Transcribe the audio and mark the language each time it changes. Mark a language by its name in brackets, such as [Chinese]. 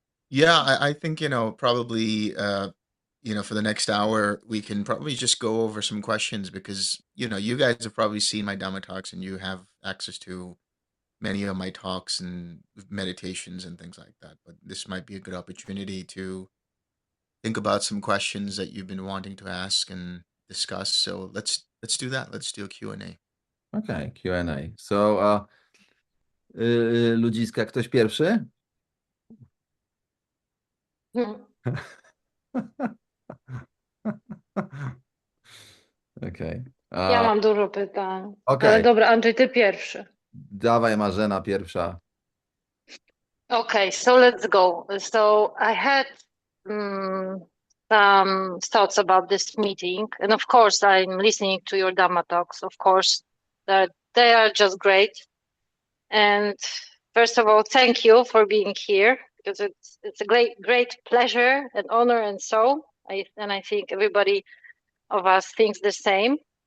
[English] Yeah, I think, probably, for the next hour, we can probably just go over some questions because, you guys have probably seen my Dhamma talks and you have access to many of my talks and meditations and things like that. But this might be a good opportunity to think about some questions that you've been wanting to ask and discuss. So let's do that. Let's do a Q&A. Okay, Q&A. [Polish] So, ludziska, ktoś pierwszy? [English] Okay. [Polish] Ja mam dużo pytań. [English] Okay. [Polish] Ale dobra, Andrzej, ty pierwszy. Dawaj, Marzena pierwsza. [English] Okay, so let's go. So I had some thoughts about this meeting, and of course, I'm listening to your Dhamma talks. Of course, that they are just great. And first of all, thank you for being here because it's a great pleasure and honor, and so I think everybody of us thinks the same.